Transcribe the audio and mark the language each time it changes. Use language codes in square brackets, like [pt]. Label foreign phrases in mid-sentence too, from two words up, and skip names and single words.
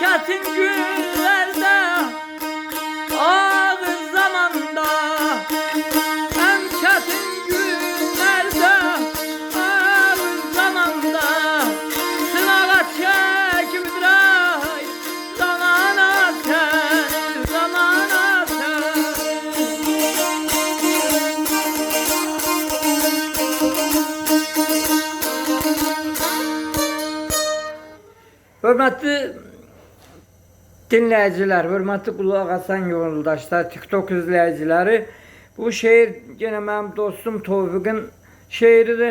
[az] çetin günlerde, ağır zamanda, en çetin günlerde, ağır zamanda, sınağa çekip ay zamana sen, zamana sen. Hörmətli dinləyicilər, hörmətli qulaq asan yoldaşlar, TikTok izləyiciləri, bu şeir gene mənim dostum Tofiqin şeiridir.